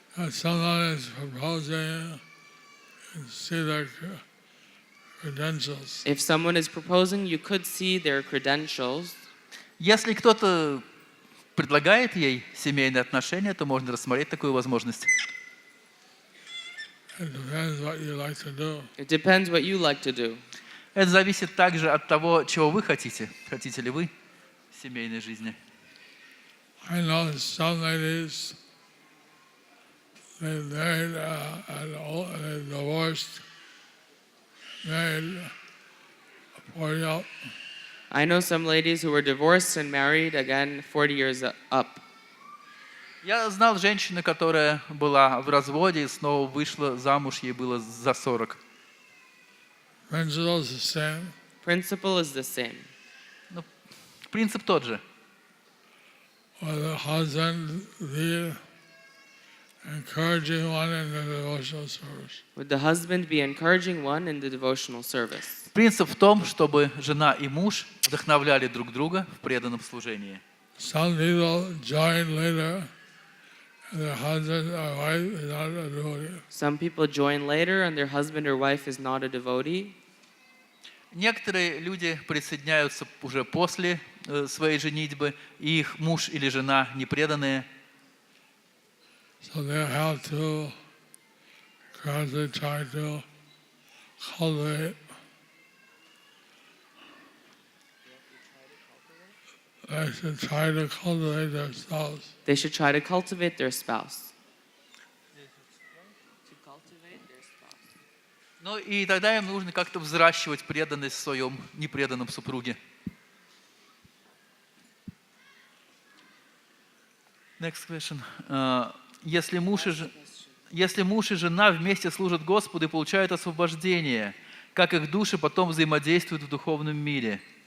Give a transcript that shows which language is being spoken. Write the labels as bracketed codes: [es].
[en] Someone is proposing, you see their credentials. If someone is proposing, you could see their credentials. [ru] Если кто-то предлагает ей семейные отношения, то можно рассмотреть такую возможность. [en] It depends what you like to do. It depends what you like to do. [ru] Это зависит также от того, чего вы хотите. Хотите ли вы семейной жизни? [en] I know some ladies, they married they divorced, married 40 up. I know some ladies who were divorced and married again 40 years up. [ru] Я знал женщину, которая была в разводе и снова вышла замуж, ей было за 40. [en] Principle is the same. Principle is the same. [ru] Ну, принцип тот же. [en] Or the husband be encouraging one in the devotional service. Would the husband be encouraging one in the devotional service? [ru] Принцип в том, чтобы жена и муж вдохновляли друг друга в преданном служении. [en] Some people join later, and their husband or wife is not a devotee. Some people join later and their husband or wife is not a devotee. [ru] Некоторые люди присоединяются уже после своей женитьбы, и их муж или жена непреданные. [en] So they have to gradually try to cultivate. They should try to cultivate their spouse. They should try to cultivate their spouse. To cultivate their spouse. [ru] Ну и тогда им нужно как-то взращивать преданность в своем непреданном супруге. [en] Next question. [ru] Если муж и жена вместе служат Господу и получают освобождение, как их души потом взаимодействуют в духовном мире?